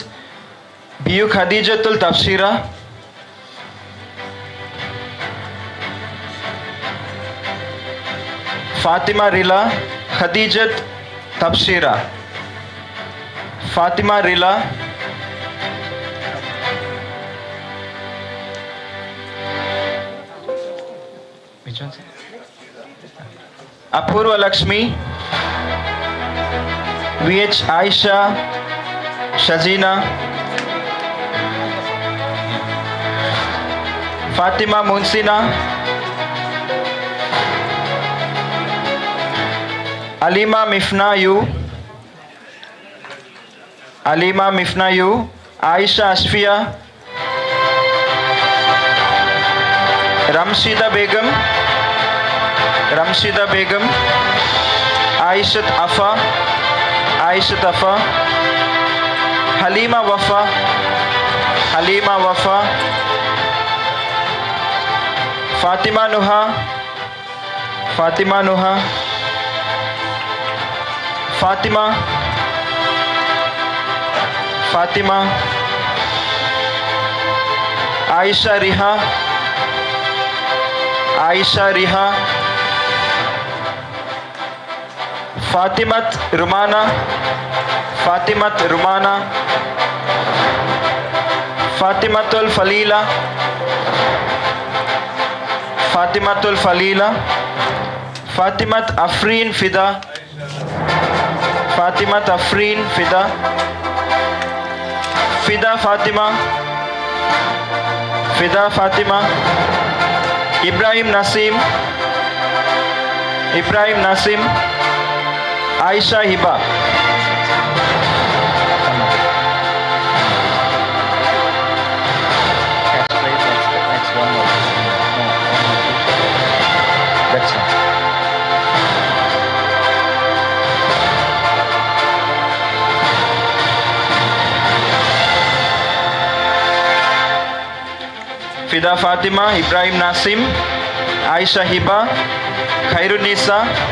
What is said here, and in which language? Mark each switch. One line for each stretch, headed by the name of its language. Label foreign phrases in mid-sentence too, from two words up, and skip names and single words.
English: BU Khadijatul Tafshira, Fatima Rila, Khadijat Tafshira, Fatima Rila, which one, sir? Apurva Lakshmi, VH Aisha, Shazina, Fatima Munsina, Alima Mifnayu, Alima Mifnayu, Aisha Ashfia, Ramshida Begum, Ramshida Begum, Aishat Afa, Aishat Afa, Halima Wafa, Halima Wafa, Fatima Nuha, Fatima Nuha, Fatima, Fatima, Aisha Riha, Aisha Riha, Fatimat Rumana, Fatimat Rumana, Fatimatul Falila, Fatimatul Falila, Fatimat Afreen Fida, Fatimat Afreen Fida, Fida Fatima, Fida Fatima, Ibrahim Nasim, Ibrahim Nasim, Aisha Hiba. Next one more. That's all. Fida Fatima, Ibrahim Nasim, Aisha Hiba, Khairun Nisa,